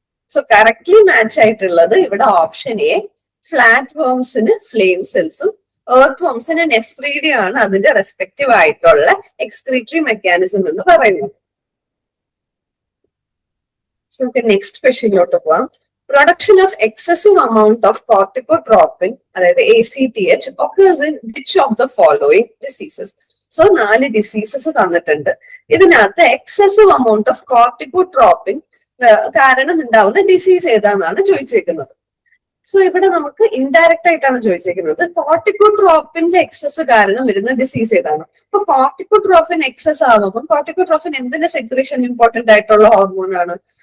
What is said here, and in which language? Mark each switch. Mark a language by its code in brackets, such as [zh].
[ml] So correctly match ആയിട്ടുള്ളത് ഇവിടെ option A, flat വോംസിന് flame സെൽസും earth വോംസിന് nephridia ആണ് അതിന്റെ റെസ്പെക്റ്റീവ് ആയിട്ടുള്ള എക്സ്ക്രീറ്ററി മെക്കാനിസം എന്ന് പറയുന്നത്. നമുക്ക് നെക്സ്റ്റ് ക്വസ്റ്റ്യനിലോട്ട് പോവാം. [en] production of excessive amount of corticotropin, [ml] അതായത് [en] ACTH, occurs in which of the following diseases? [ml] So 4 diseases തന്നിട്ടുണ്ട്. ഇതിനകത്ത് എക്സസീവ് amount ഓഫ് കോർട്ടിക്കോട്രോപ്പിൻ കാരണം ഉണ്ടാവുന്ന ഡിസീസ് ഏതാണെന്നാണ് ചോദിച്ചേക്കുന്നത്. സോ ഇവിടെ നമുക്ക് ഇൻഡയറക്റ്റ് ആയിട്ടാണ് ചോദിച്ചേക്കുന്നത്. കോർട്ടിക്കോട്രോപ്പിന്റെ എക്സസ് കാരണം വരുന്ന ഡിസീസ് ഏതാണ്? അപ്പൊ കോർട്ടിക്കോട്രോപ്പിൻ എക്സസ് ആവുമ്പോൾ കോർട്ടിക്കോട്രോപ്പിൻ എന്തിന്റെ സെക്രീഷൻ ഇമ്പോർട്ടന്റ് ആയിട്ടുള്ള ഹോർമോൺ ആണ്?